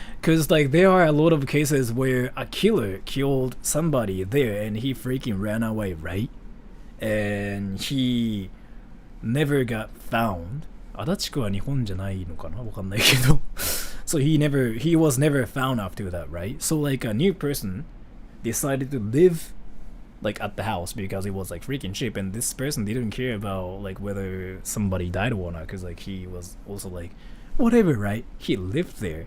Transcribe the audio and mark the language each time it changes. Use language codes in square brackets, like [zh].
[en] Because like there are a lot of cases where a killer killed somebody there and he freaking ran away, right? And he never got found. [ja] 足立区は日本じゃないのかな？わかんないけど。 [en] So he was never found after that, right? So like a new person decided to live like at the house because it was like freaking cheap, and this person didn't care about like whether somebody died or not because like he was also like whatever, right? He lived there.